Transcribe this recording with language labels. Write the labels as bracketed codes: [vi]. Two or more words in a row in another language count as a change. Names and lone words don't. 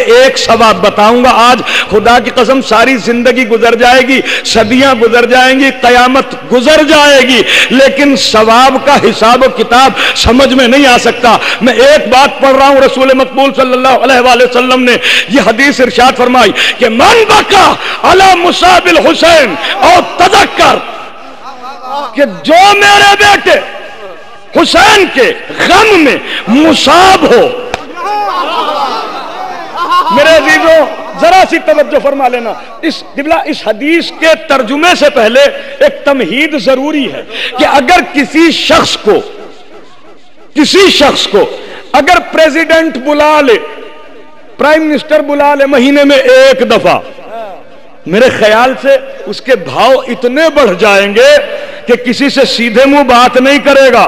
[ur] ایک ثواب بتاؤں گا آج، خدا کی قسم ساری زندگی گزر جائے گی، صدیاں گزر جائیں گی، قیامت گزر جائے گی، لیکن ثواب کا حساب و کتاب سمجھ میں نہیں آ سکتا۔ میں ایک بات پڑھ رہا ہوں، رسول مقبول صلی اللہ علیہ وآلہ وسلم نے یہ حدیث ارشاد فرمائی کہ [ar] من بکا علی مصاب الحسین [ur] اور تذکر، کہ جو میرے بیٹے حسین کے غم میں مصاب ہو۔ میرے عزیزوں ذرا سی توجہ فرما لینا، اس حدیث کے ترجمے سے پہلے ایک تمہید ضروری ہے کہ اگر کسی شخص کو اگر پریزیڈنٹ بلا لے، [en] prime minister [ur] بلا لے مہینے میں ایک دفعہ، میرے خیال سے اس کے بھاؤ اتنے بڑھ جائیں گے کہ کسی سے سیدھے منہ بات نہیں کرے گا۔